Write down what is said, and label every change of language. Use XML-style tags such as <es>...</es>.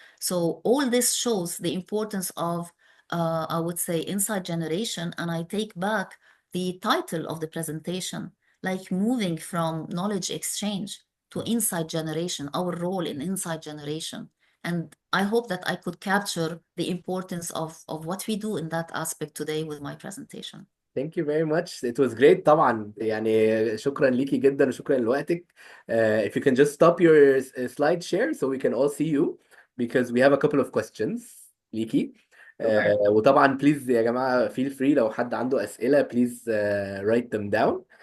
<en>So all this shows the importance of I would say insight generation, and I take back the title of the presentation, like moving from knowledge exchange to insight generation, our role in insight generation. And I hope that I could capture the importance of what we do in that aspect today with my presentation. Thank you very much. It was great</en> <ar>طبعا. يعني شكرا ليكي جدا وشكرا لوقتك.</ar> <en>If you can just stop your slide share so we can all see you, because we have a couple of questions</en> <ar>ليكي.</ar> <en>Sure.</en> <ar>وطبعا</ar> <en>please</en> <ar>يا جماعة</ar> <en>feel free</en> <ar>لو حد عنده أسئلة</ar> <en>please write them down.</en>